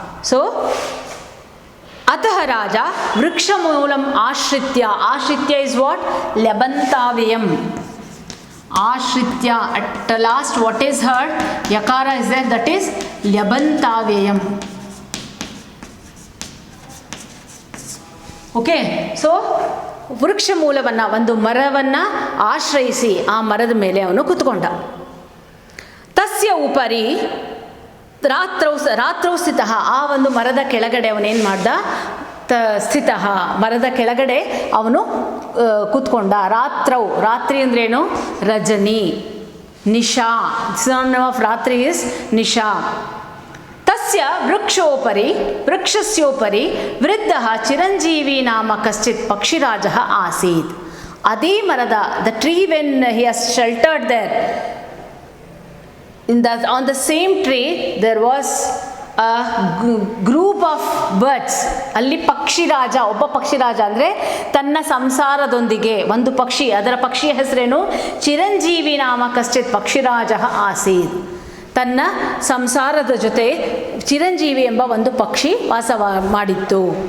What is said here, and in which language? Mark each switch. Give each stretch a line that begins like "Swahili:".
Sanskrit: So ಅತಃ ರಾಜ ವೃಕ್ಷಮೂಲಂ ಆಶ್ರಿತ್ಯ, ಆಶ್ರಿತ್ಯ
English: Is what?
Sanskrit: ಲಬಂತಾವ್ಯಯಂ.
English: ಆಶ್ರಿತ್ಯ, at last what is heard, yakara is there, that is ಲ್ಯಬಂತಾವ್ಯಯಂ.
Kannada: Okay, so ವೃಕ್ಷ ಮೂಲವನ್ನು, ಒಂದು ಮರವನ್ನು ಆಶ್ರಯಿಸಿ ಆ ಮರದ ಮೇಲೆ ಅವನು ಕುತ್ಕೊಂಡ.
Sanskrit: ತಸ್ಯ ಉಪರಿ ರಾತ್ರೌ ಸ್ಥಿತಃ,
Kannada: ಆ ಒಂದು ಮರದ ಕೆಳಗಡೆ ಅವನೇನು ಮಾಡ್ದ? ಸ್ಥಿತಃ, ಮರದ ಕೆಳಗಡೆ ಅವನು ಕೂತ್ಕೊಂಡ. ರಾತ್ರೌ, ರಾತ್ರಿ ಅಂದ್ರೇನು? ರಜನಿ, ನಿಶಾ.
English: Synonym of ratri is nisha.
Sanskrit: ತಸ್ಯ ವೃಕ್ಷಸ್ಯೋಪರಿ ವೃದ್ಧ ಚಿರಂಜೀವಿ ನಾಮ ಕಶ್ಚಿತ್ ಪಕ್ಷಿರಾಜ ಆಸೀತ್.
Kannada: ಅದೇ ಮರದ,
English: The tree when he has sheltered there, on the same tree there was a group of birds.
Kannada: ಅಲ್ಲಿ ಪಕ್ಷಿರಾಜ, ಒಬ್ಬ ಪಕ್ಷಿರಾಜ ಅಂದರೆ ತನ್ನ ಸಂಸಾರದೊಂದಿಗೆ ಒಂದು ಪಕ್ಷಿ, ಅದರ ಪಕ್ಷಿಯ ಹೆಸರೇನು?
Sanskrit: ಚಿರಂಜೀವಿ ನಾಮ ಕಶ್ಚಿತ್ ಪಕ್ಷಿರಾಜ ಆಸೀತ್.
Kannada: ತನ್ನ ಸಂಸಾರದ ಜೊತೆ ಚಿರಂಜೀವಿ ಎಂಬ ಒಂದು ಪಕ್ಷಿ ವಾಸ ಮಾಡಿತ್ತು.